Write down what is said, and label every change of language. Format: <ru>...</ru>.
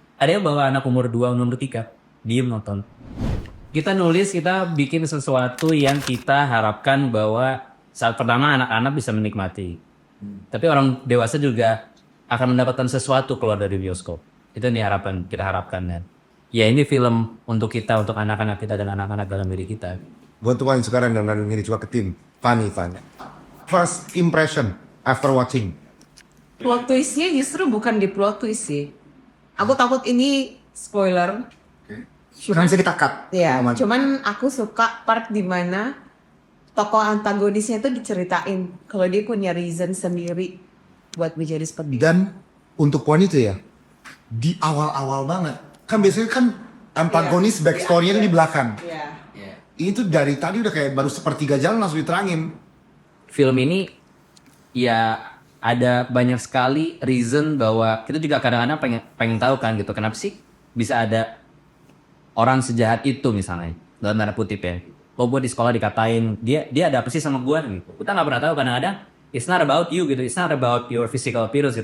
<id>Ada yang bawa anak umur 2, umur 3, diem nonton. Kita nulis, kita bikin sesuatu yang kita harapkan bahwa saat pertama anak-anak bisa menikmati. Tapi orang dewasa juga akan mendapatkan sesuatu keluar dari bioskop. Itu yang kita harapkan kan. Ya ini film untuk kita, untuk anak-anak kita dan anak-anak dalam diri kita. Buat tuan sekarang dan ini juga ke tim. Fanny.</id> <en>First impression after watching.</en> <id>Plot twistnya justru bukan di plot twist sih. Aku takut ini spoiler. Kan bisa kita cut. Ya, Aman. cuman aku suka part dimana tokoh antagonisnya itu diceritain kalau dia punya reason sendiri buat menjadi seperti itu. Dan untuk poin itu ya, di awal-awal banget. Kan biasanya kan antagonis backstory-nya di belakang. Iya. Ini tuh dari tadi udah kayak baru sepertiga jalan langsung diterangin. Film ini ya ada banyak sekali reason bahwa kita juga kadang-kadang pengen tahu kan gitu, kenapa sih bisa ada orang sejahat itu misalnya, dalam tanda kutip ya. Oh, gue di sekolah dikatain dia ada apa sih sama gue gitu. Kita nggak pernah tahu kadang-kadang.</id> <en>It's not about you gitu, it's not about your physical appearance gitu.</en>